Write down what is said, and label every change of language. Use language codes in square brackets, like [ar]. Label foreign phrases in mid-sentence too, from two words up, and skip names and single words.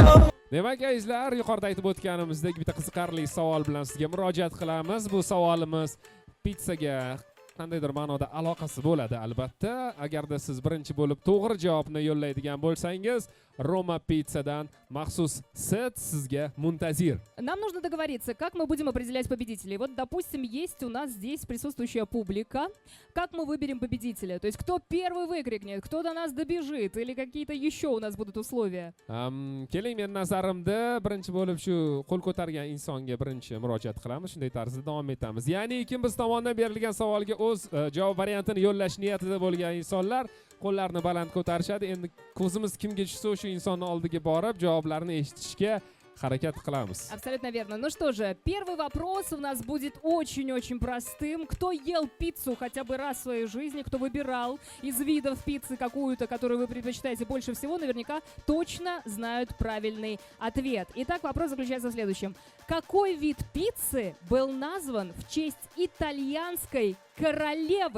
[uz] Demak, azizlar, yuqorida aytib o'tganimizdek bitta qiziqarli savol bilan sizga murojaat qilamiz. Bu savolimiz pizzaga qandaydir ma'noda aloqasi bo'ladi albatta. Agarda siz birinchi bo'lib to'g'ri javobni yo'llaydigan bo'lsangiz, Roma Pizzadan maxsus set sizga muntazir. [ru] Нам нужно договориться, как мы будем определять победителей. Вот, допустим, есть у нас здесь присутствующая публика. Как мы выберем победителя? То есть, кто первый выкрикнет, кто до нас добежит, или какие-то еще у нас будут условия? [uz] Keling, men nazarimda birinchi bo'lib shu qo'l ko'targan insonga birinchi murojaat qilamiz. Shunday tarzda davom etamiz. Ya'ni kim biz tomonidan berilgan savolga o'z javob variantini yo'llash niyatida bo'lgan insonlar qo'llarini baland ko'tarishadi. Endi ko'zimiz kimga tushsa o'sha insonni oldiga borib javoblarni eshitishga harakat qilamiz. [ru] Абсолютно верно. Ну что же, первый вопрос у нас будет очень-очень простым. Кто ел пиццу хотя бы раз в своей жизни, кто выбирал из видов пиццы какую-то, которую вы предпочитаете больше всего, наверняка точно знают правильный ответ. Итак, вопрос заключается в следующем. Какой вид пиццы был назван в честь итальянской королевы?